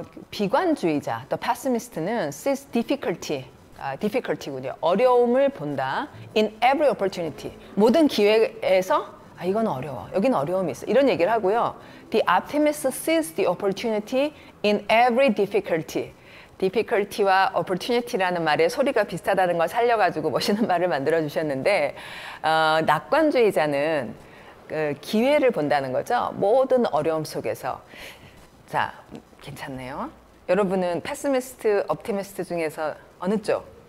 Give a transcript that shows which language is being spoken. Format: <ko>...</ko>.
<ko>비관주의자,</ko> <en>the pessimist는 sees difficulty군요.</en> <ko>어려움을 본다.</ko> <en>In every opportunity.</en> <ko>모든 기회에서 이건 어려워. 여기는 어려움이 있어. 이런 얘기를 하고요.</ko> <en>The optimist sees the opportunity in every difficulty.</en> <ko>difficulty와 opportunity라는 말의 소리가 비슷하다는 걸 살려가지고 멋있는 말을 만들어 주셨는데 낙관주의자는 그 기회를 본다는 거죠. 모든 어려움 속에서. 자, 괜찮네요. 여러분은 패시미스트, 옵티미스트 중에서 어느 쪽?</ko>